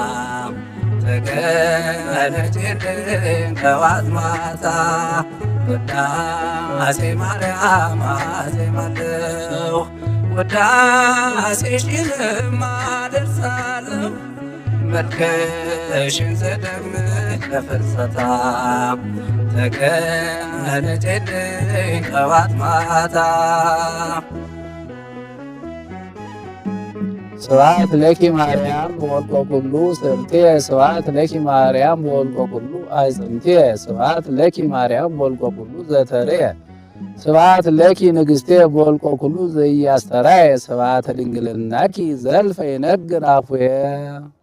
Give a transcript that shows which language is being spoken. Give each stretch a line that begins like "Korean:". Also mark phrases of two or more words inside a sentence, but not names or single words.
Amharic: ተገለጭልኝ ጠዋት ማታ። ውዳሴ ማርያም አዜማለሁ ውዳሴሽንም አደርሳለሁ። መልክሽን ስደግም ለፍልሰታ ተገለጭልኝ ጠዋት ማታ።
Geez: ስብሐት ለኪ ማርያም በወልቆ ኩሉ ስርትየ ስብሐት ለኪ ማርያም በወልቆ ኩሉ አዕጽምትየ ስብሐት ለኪ ማርያም በወልቆ ኩሉ ዘተርየ ስብሐት ለኪ ንግሥቴ በወልቆ ኩሉ ዘኢያስተርአየ ስብሐተ ድንግልናኪ ዘልፈ ይነግር አፉየ